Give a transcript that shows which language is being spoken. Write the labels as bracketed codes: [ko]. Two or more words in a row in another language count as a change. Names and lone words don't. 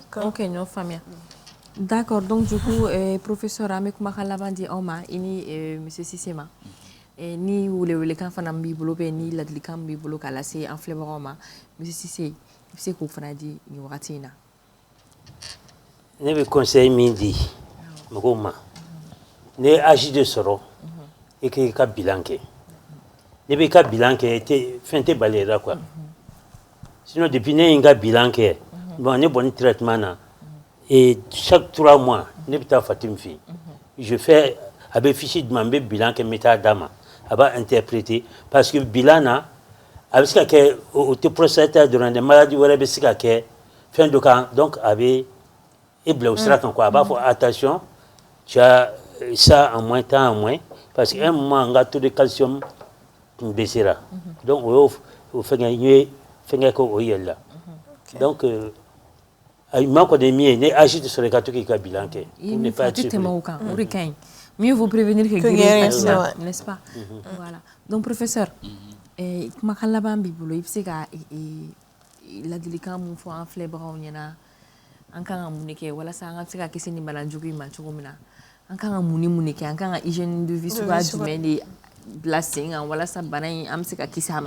[bm] Ok, ɲɔ faamuya. [fr] D'accord, donc du coup professeur [bm] an bɛ kumakan laban di aw ma i ni monsieur Cissé ma. Ni welewelekan fana b'i bolo bɛ ni ladilikan b'i bolo k'a lase an filɛbagaw ma monsieur Cissé i bɛ se k'o fana di nin wagati in na. Ne bɛ conseil min di mɔgɔw ma ne ye âge de sɔrɔ i k'i ka bilan kɛ ne b'i ka bilan kɛ fɛn tɛ bali la [fr] quoi sinon depuis [bm] ne ye n ka bilan kɛ bon ne bɔnni traitement na [fr] et chaque 3 mois [bm] ne bɛ taa Fatim fɛ yen [fr] je fais [bm] a bɛ fiche di ma n bɛ bilan kɛ n bɛ taa d'a ma a b'a [fr] interpréter parce que [bm] bilan na a bɛ se ka kɛ o tɛ prostate dɔrɔn dɛ maladie wɛrɛ bɛ se ka kɛ fɛn dɔ kan donc a bɛ e bila o sira kan quoi a b'a fɔ [fr] attention tu as ça en moins tant en moins parce que un moment [bm] n ka [fr] taux de calcium [bm] tun baissera donc o y'o fɛngɛ n ye fɛngɛ kɛ o yɛlɛ la donc a ɲuman kɔni ye min ye ne âge de sɔrɔ i ka to k'i ka bilan kɛ [fr] pour ne pas être surpris. [bm] O de ka ɲi. [fr] Mieux vaut prévenir que guérir, n'est-ce pas? Voilà. Donc, professeur, [bm] kumakan laban b'i bolo i bɛ se ka ladilikan mun fɔ an filɛbagaw ɲɛna an kan ka mun de kɛ walasa an ka se ka kisi nin bana jugu in ma cogo min na an kan ka mun ni mun de kɛ an kan ka [fr] hygiène de vie [bm] suguya jumɛn de bila sen kan walasa bana in an bɛ se ka kisi a ma.